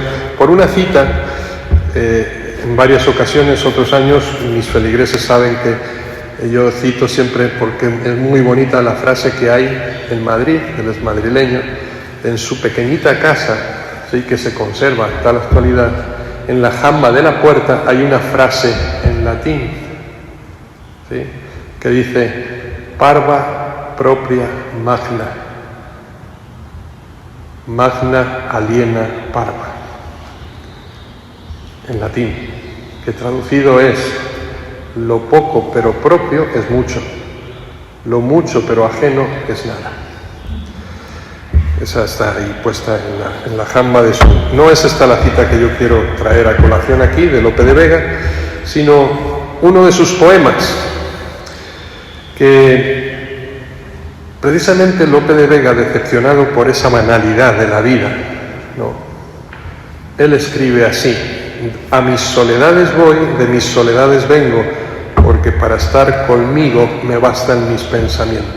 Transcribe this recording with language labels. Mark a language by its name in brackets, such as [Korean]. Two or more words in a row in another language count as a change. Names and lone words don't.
[Spanish] Por una cita, en varias ocasiones, otros años, mis feligreses saben que yo cito siempre porque es muy bonita la frase que hay en Madrid, él es madrileño, en su pequeñita casa, ¿sí?, que se conserva hasta la actualidad, en la jamba de la puerta hay una frase en latín, ¿sí?, que dice: [Latin] parva propria magna, magna aliena parva, [Spanish] en latín, que traducido es: lo poco pero propio es mucho, lo mucho pero ajeno es nada. Esa está ahí puesta en la jamba de su... No es esta la cita que yo quiero traer a colación aquí, de Lope de Vega, sino uno de sus poemas, que precisamente Lope de Vega, decepcionado por esa banalidad de la vida, ¿no?, él escribe así: a mis soledades voy, de mis soledades vengo, porque para estar conmigo me bastan mis pensamientos.